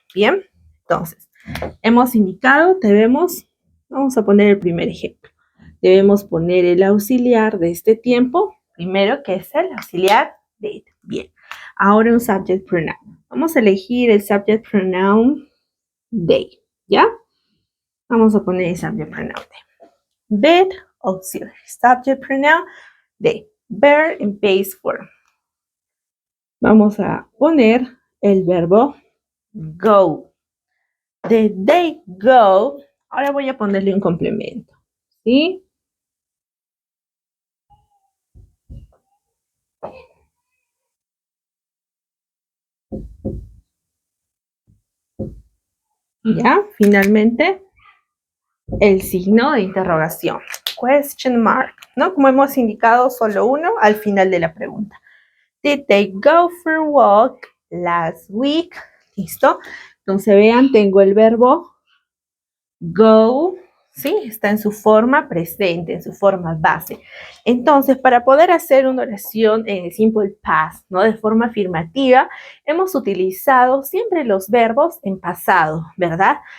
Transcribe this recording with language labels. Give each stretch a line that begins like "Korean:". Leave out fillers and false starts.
Spanish: Bien, entonces, hemos indicado, vamos a poner el primer ejemplo. Debemos poner el auxiliar de este tiempo, primero, que es el auxiliar did. Bien, ahora un subject pronoun. Vamos a elegir el subject pronoun they, ¿ya? Vamos a poner el subject pronoun they.
English: Did, auxiliary, subject pronoun they. Verb in base form.
Spanish: Vamos a poner el verbo go.
English: Did they go?
Spanish: Ahora voy a ponerle un complemento, ¿sí? Ya, finalmente, el signo de interrogación, question mark, ¿no? Como hemos indicado, solo uno al final de la pregunta.
English: Did they go for a walk last week?
Spanish: ¿Listo? Entonces, vean, tengo el verbo go, ¿sí? Está en su forma presente, en su forma base. Entonces, para poder hacer una oración en simple past, ¿no?, de forma afirmativa, hemos utilizado siempre los verbos en pasado, ¿verdad?